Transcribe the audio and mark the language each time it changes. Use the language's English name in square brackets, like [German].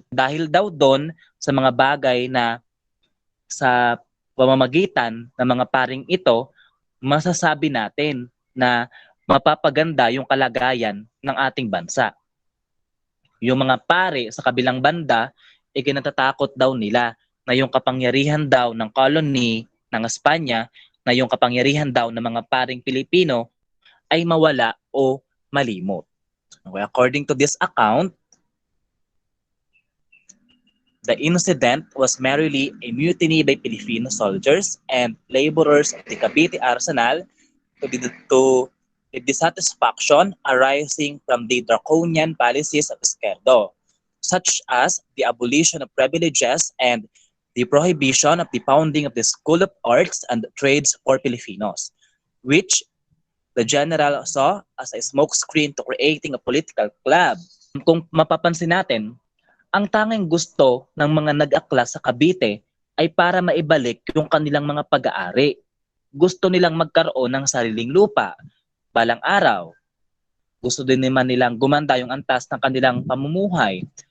[Filipino] Dahil daw doon sa mga bagay na sa pamamagitan ng mga paring ito, masasabi natin na mapapaganda yung kalagayan ng ating bansa. Yung mga pare sa kabilang banda, ikinatatakot daw nila na yung kapangyarihan daw ng colony ng Espanya, na yung kapangyarihan daw ng mga paring Pilipino ay mawala o malimot. [English] Okay, according to this account, the incident was merely a mutiny by Filipino soldiers and laborers of the Cavite arsenal to the dissatisfaction arising from the draconian policies of Esquerdo, such as the abolition of privileges and the prohibition of the founding of the School of Arts and Trades for Filipinos, which the general saw as a smokescreen to creating a political club. [Filipino] Kung mapapansin natin, ang tanging gusto ng mga nag-akla sa Cavite ay para maibalik yung kanilang mga pag-aari. Gusto nilang magkaroon ng sariling lupa. Balang araw, gusto din naman nilang gumanda yung antas ng kanilang pamumuhay.